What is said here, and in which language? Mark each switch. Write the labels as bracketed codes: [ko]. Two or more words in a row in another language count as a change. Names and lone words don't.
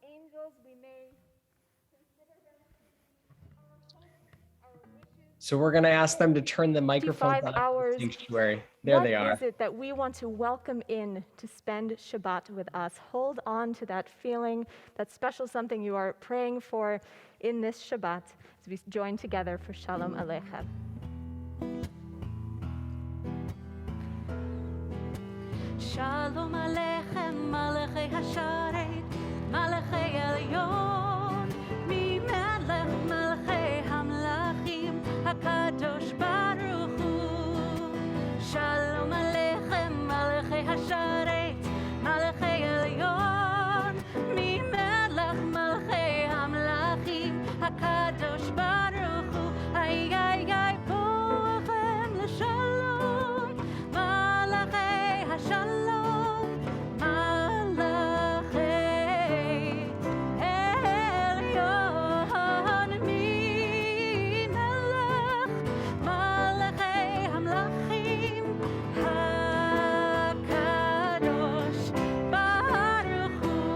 [en] angels, we may consider them our wishes. So we're going to ask them to turn the microphones 55 on in hours. the sanctuary. There they are. What is it that we want to welcome in to spend Shabbat with us? Hold on to that feeling, that special something you are praying for in this Shabbat as we join together for [he] שלום עליכם. שלום עליכם, מלאכי השרת, מלאכי עליון, ממלך מלכי המלכים, הקדוש ברוך הוא. שלום עליכם, מלאכי השרת, מלאכי עליון, ממלך מלכי המלכים, הקדוש ברוך הוא. אי, אי, אי, בואכם לשלום, מלאכי השלום, מלאכי עליון, ממלך מלכי המלכים, הקדוש ברוך הוא.